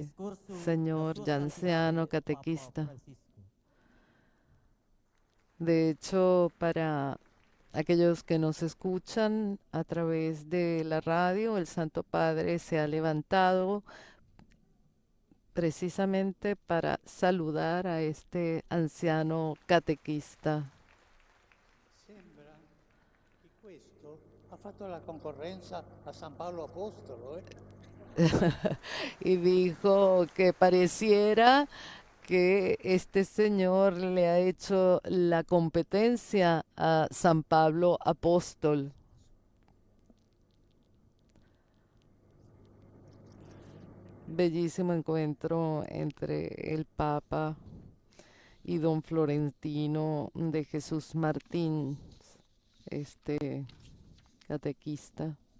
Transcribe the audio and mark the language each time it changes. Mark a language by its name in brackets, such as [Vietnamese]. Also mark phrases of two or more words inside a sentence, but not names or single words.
[Spanish] Discurso señor de su ya anciano santidad, Papa catequista. Francisco. De hecho, para aquellos que nos escuchan a través de la radio, el Santo Padre se ha levantado precisamente para saludar a este anciano catequista. [Italian] Sembra che questo ha fatto la concorrenza a San Paolo Apostolo. [Spanish] Y dijo que pareciera que este señor le ha hecho la competencia a San Pablo Apóstol. Bellísimo encuentro entre el Papa y don Florentino de Jesús Martín, este catequista,